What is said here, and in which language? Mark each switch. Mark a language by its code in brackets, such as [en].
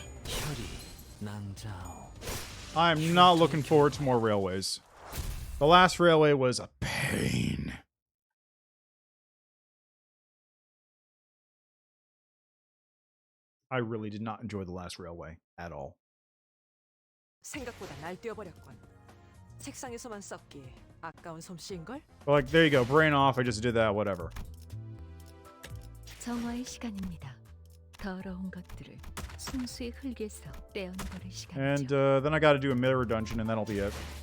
[ko] 혈이 낭자오. [en] I'm not looking forward to more railways. The last railway was a pain. I really did not enjoy the last railway at all. [ko] 생각보다 날 뛰어버렸군. 책상에서만 썩기 아까운 솜씨인걸? [en] But like, there you go, brain off. I just did that. Whatever. [ko] 정화의 시간입니다. 더러운 것들을 순수의 흙에서 떼어내버릴 [en] And [ko] 시간이죠. [en] then I got to do a mirror dungeon, and that'll be it.